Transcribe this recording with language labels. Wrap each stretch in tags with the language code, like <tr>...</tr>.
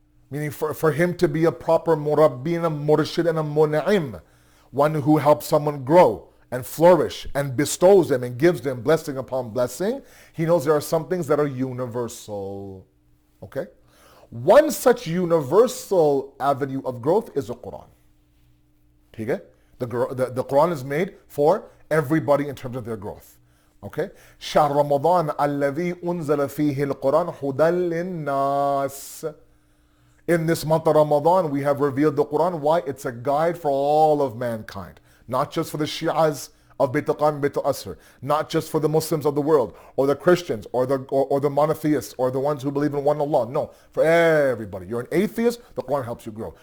<en>Meaning for him to be a proper murabbi and a murshid and a mun'im, one who helps someone grow and flourish and bestows them and gives them blessing upon blessing, he knows there are some things that are universal. Okay? One such universal avenue of growth is the Quran. Okay? The Quran is made for everybody in terms of their growth. Okay?</en> <ar>شهر رمضان الذي أنزل فيه القرآن هدى للناس.</ar> <en>In this month of Ramadan, we have revealed the Quran. Why? It's a guide for all of mankind. Not just for the Shias of baitulqayem, baitul'asr. Not just for the Muslims of the world, or the Christians, or the monotheists, or the ones who believe in one Allah. No, for everybody. You're an atheist, the Quran helps you grow.</en>